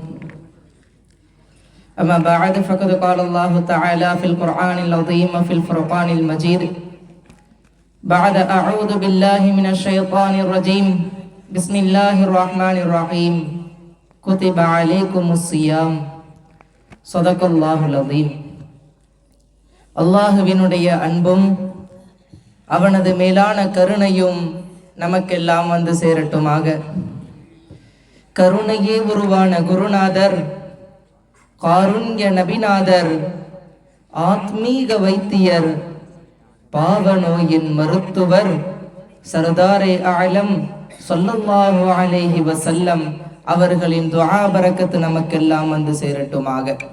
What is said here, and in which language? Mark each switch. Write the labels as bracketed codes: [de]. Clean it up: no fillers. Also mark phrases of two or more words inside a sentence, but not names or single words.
[ar] أما بعد فقد قال الله تعالى في القرآن العظيم وفي الفرقان المجيد بعد أعوذ بالله من الشيطان الرجيم بسم الله الرحمن الرحيم كتب عليكم الصيام صدق الله العظيم. [ta] அல்லாஹுவினுடைய அன்பும் அவனது மேலான கருணையும் நமக்கெல்லாம் வந்து சேரட்டுமாக. கருணையே உருவான குருநாதர், காருண்ய நபிநாதர், ஆத்மீக வைத்தியர், பாவ நோயின் மருத்துவர் சர்தாரே ஆலம் [ar] صلى الله عليه وسلم [ta] அவர்களின் துஆ பரக்கத்து நமக்கெல்லாம் வந்து சேரட்டுமாக.